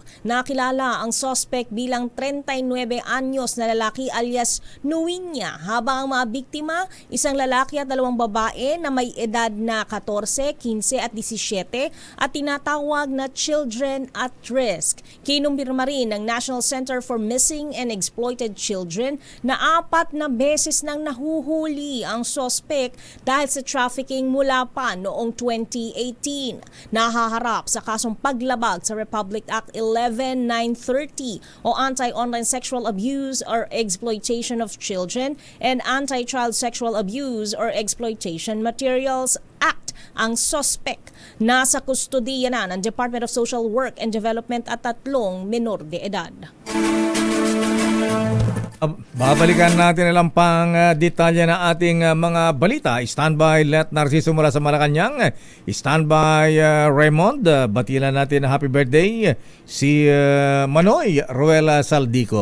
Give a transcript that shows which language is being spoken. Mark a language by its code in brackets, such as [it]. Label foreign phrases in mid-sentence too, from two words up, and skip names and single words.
[tl] Nakilala ang suspect bilang 39 anyos na lalaki alias Nuinya, habang ang mga biktima, isang lalaki at 2 babae na may edad na 14, 15 at 17 at tinatawag na [en] children at risk. [tl] Kinumpirma rin ng National Center for Missing and Exploited Children na 4 na beses nang nahuhuli ang suspect dahil sa trafficking mula pa noong 2018. Nahaharap sa kasong paglabag sa Republic Act 11930 o Anti-Online Sexual Abuse or Exploitation of Children and Anti-Child Sexual Abuse or Exploitation Materials Act. Ang suspect nasa kustodiya na ng Department of Social Work and Development at 3 [es] minor de edad. [tl] Babalikan natin ilang pang detalye na ating mga balita. Standby Let Narciso mula sa Malacanang. Standby Raymond. Batilan natin [en] happy birthday [tl] si Manoy Ruela Saldico.